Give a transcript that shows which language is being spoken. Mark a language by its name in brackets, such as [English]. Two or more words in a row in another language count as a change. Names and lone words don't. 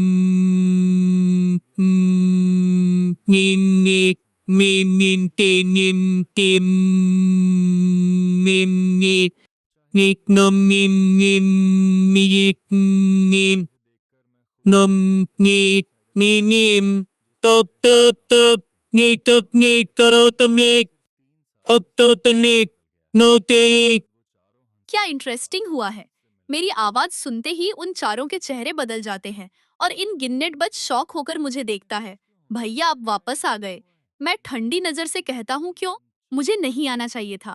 [Hindi] nim ni mi min ti nim tim nim ni Nít nôm nim nim mi nim nôm ni mi nim top top top ni top ni karo tâm ni up to तनिक नो ते क्या इंटरेस्टिंग हुआ है। मेरी आवाज सुनते ही उन चारों के चेहरे बदल जाते हैं और इन गिन्नेट बच शौक होकर मुझे देखता है। भैया आप वापस आ गए। मैं ठंडी नजर से कहता हूँ क्यों? मुझे नहीं आना चाहिए था।